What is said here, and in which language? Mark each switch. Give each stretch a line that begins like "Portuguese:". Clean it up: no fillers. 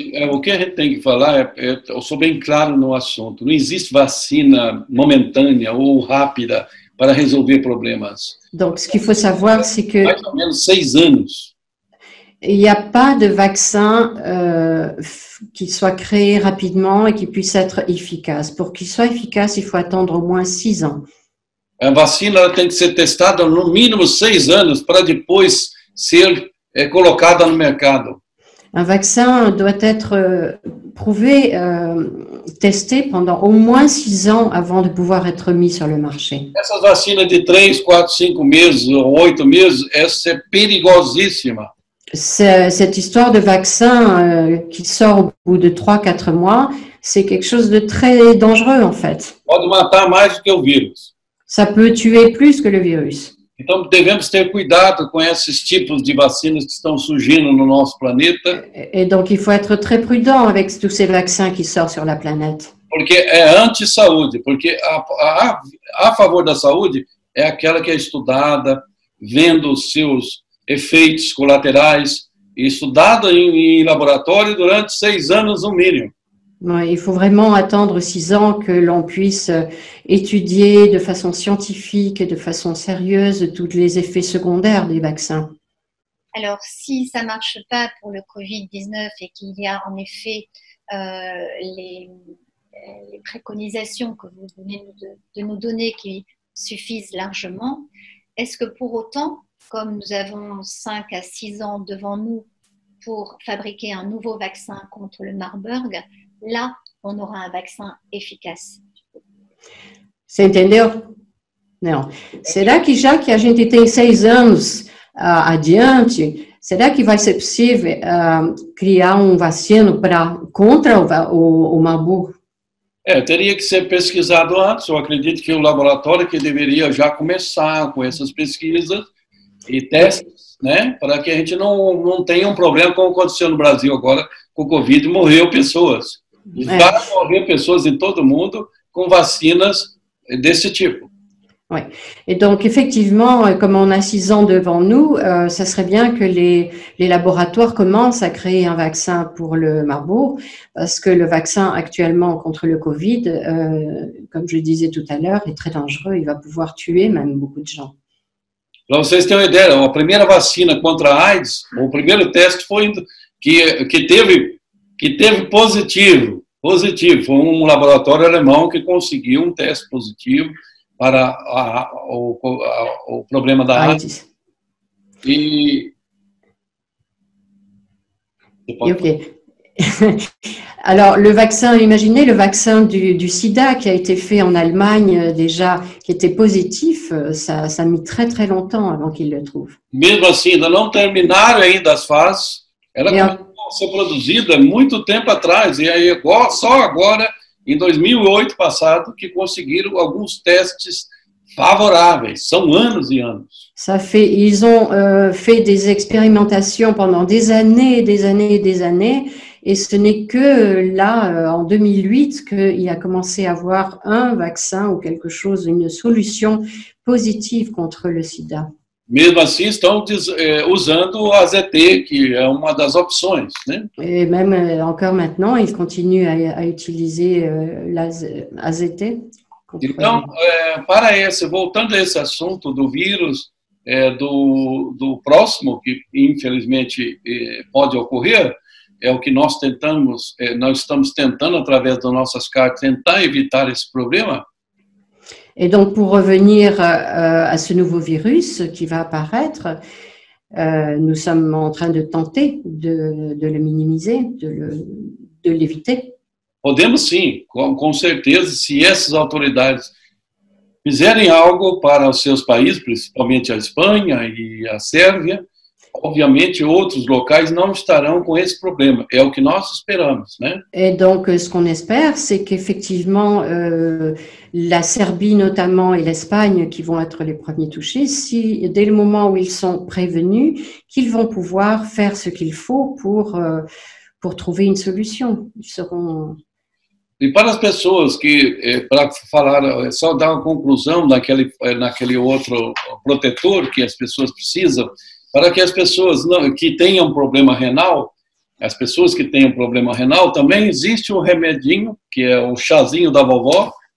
Portuguese: O que a gente tem que falar, eu sou bem claro no assunto, não existe vacina momentânea ou rápida para resolver problemas.
French: Donc, ce qu'il faut savoir, c'est que
Portuguese: mais ou menos 6 anos.
French: Il n'y a pas de vaccin qui soit créé rapidement et qui puisse être efficace. Pour qu'il soit efficace, il faut attendre au moins 6 ans.
Portuguese: A vacina tem que ser testada no mínimo 6 anos para depois ser colocada no mercado.
French: Un vaccin doit être prouvé, testé pendant au moins 6 ans avant de pouvoir être mis sur le marché.
Portuguese: Essas vacinas de 3, 4, 5 meses ou 8 meses, essa é perigosíssima.
French: Cette histoire de vaccin qui sort au bout de 3-4 mois, c'est quelque chose de très dangereux en fait.
Portuguese: Pode matar mais do que o vírus.
French: Ça peut tuer plus que le virus.
Portuguese: Então, devemos ter cuidado com esses tipos de vacinas que estão surgindo no nosso planeta.
French: Et donc, il faut être très prudent avec tous ces vaccins qui sortent sur la planète.
Portuguese: Porque é anti-saúde, porque a favor da saúde é aquela que é estudada, vendo os seus efeitos colaterais, e estudada em laboratório durante 6 anos no mínimo.
French: Ouais, il faut vraiment attendre 6 ans que l'on puisse étudier de façon scientifique et de façon sérieuse tous les effets secondaires des vaccins. Alors, si ça ne marche pas pour le Covid-19 et qu'il y a en effet les préconisations que vous venez de nous donner qui suffisent largement, est-ce que pour autant, comme nous avons 5 à 6 ans devant nous pour fabriquer un nouveau vaccin contre le Marburg, là, on aura un vaccin efficace?
Portuguese: Você entendeu? Não. Será que já que a gente tem 6 anos adiante, será que vai ser possível criar vacina contra o Marburg? Teria que ser pesquisado antes. Eu acredito que o laboratório que deveria já começar com essas pesquisas e testes, né, para que a gente não tenha problema como aconteceu no Brasil agora com o Covid, morreu pessoas. Já morreu pessoas em todo o mundo com vacinas desse tipo.
French: Oui. Et donc, effectivement, comme on a 6 ans devant nous, ça serait bien que les laboratoires commencent à créer un vaccin pour le Marburg, parce que le vaccin actuellement contre le Covid, comme je le disais tout à l'heure, est très dangereux. Il va pouvoir tuer même beaucoup de gens.
Portuguese: Para vocês terem uma ideia, a primeira vacina contra a AIDS, o primeiro teste foi que teve positivo. Foi laboratório alemão que conseguiu um teste positivo para o problema da AIDS.
French: Et ok. Alors, le vaccin, imaginez le vaccin du sida qui a été fait en Allemagne déjà, qui était positif, ça a mis très très longtemps avant qu'ils le trouvent.
Portuguese: Mesmo assim, ainda não terminaram ainda as fases. Ela começou a ser produzida muito tempo atrás, e aí só agora, em 2008 passado, que conseguiram alguns testes favoráveis. São anos e anos.
French: Ils ont fait des expérimentations pendant des années, des années, des années, et ce n'est que là, en 2008, qu'il a commencé à avoir un vaccin ou quelque chose, une solution positive contre le sida.
Portuguese: Mesmo assim, estão usando o AZT, que é uma das opções, né?
French: Et même encore maintenant, ils continuent à utiliser l'AZT.
Portuguese: Então, voltando a esse assunto do vírus, do próximo, que infelizmente pode ocorrer, é o que nós estamos tentando, através das nossas cartas, tentar evitar esse problema.
French: Et donc, pour revenir à ce nouveau virus qui va apparaître, nous sommes en train de tenter de le minimiser, de l'éviter.
Portuguese: Podemos sim, com certeza, se essas autoridades fizerem algo para os seus países, principalmente a Espanha e a Sérvia, obviamente outros locais não estarão com esse problema. É o que nós esperamos, né?
French: Et donc, ce qu'on espère, c'est qu'effectivement, la Serbie notamment et l'Espagne, qui vont être les premiers touchés, si dès le moment où ils sont prévenus, qu'ils vont pouvoir faire ce qu'il faut pour trouver une solution. Ils seront...
Portuguese: E para as pessoas que, para falar, só dar uma conclusão naquele outro protetor que as pessoas precisam, para que as pessoas que tenham problema renal, as pessoas que tenham problema renal, também existe um remedinho, que é o chazinho da vovó.